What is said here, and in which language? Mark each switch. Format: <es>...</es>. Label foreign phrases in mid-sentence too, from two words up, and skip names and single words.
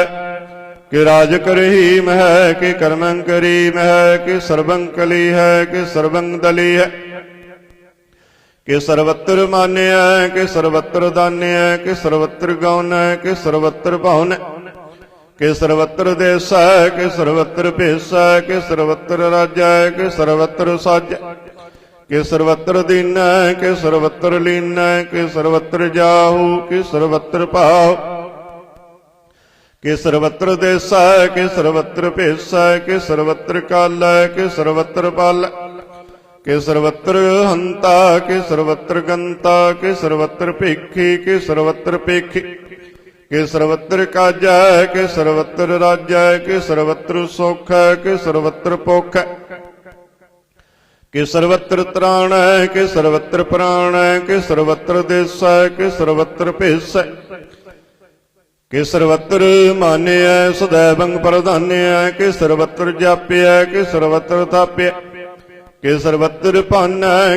<bra>ਕਿ ਰਾਜ ਕਰਹੀਮ ਹੈ, ਕਿ ਕਰਮੰ ਕਰੀਮ ਹੈ। ਕਿ ਸਰਬੰ ਕਲੀ ਹੈ, ਕਿ ਸਰਬੰ ਦਲੀ ਹੈ। ਕਿ ਸਰਵਤਰ ਮਾਨਿਆ, ਕਿ ਸਰਵਤਰ ਦਾਨਿਆ। ਕਿ ਸਰਵਤਰ ਗਉਨ, ਕਿ ਸਰਵਤਰ ਭਾਉਨ। कि सर्वत्र देसै कि सर्वत्र भेसै कि सर्वत्र राजै कि सर्वत्र साजै कि सर्वत्र दीनै कि सर्वत्र लीनै कि सर्वत्र जाहू कि सर्वत्र पाहु कि सर्वत्र देसै कि सर्वत्र भेसै कि सर्वत्र कालै कि सर्वत्र पालै कि सर्वत्र हंता कि सर्वत्र गंता कि सर्वत्र भेखी कि सर्वत्र पेखी कि सर्वत्र काजै कि सर्वत्र राजै कि सर्वत्र सुख है कि सर्वत्र भुख है कि सर्वत्र त्राण है कि सर्वत्र प्राण है कि सर्वत्र देस है कि सर्वत्र भेस है कि सर्वत्र मान्य है सदैवं प्रधान्य है कि सर्वत्र जाप्य है कि सर्वत्र ताप्य कि सर्वत्र पान है</bra>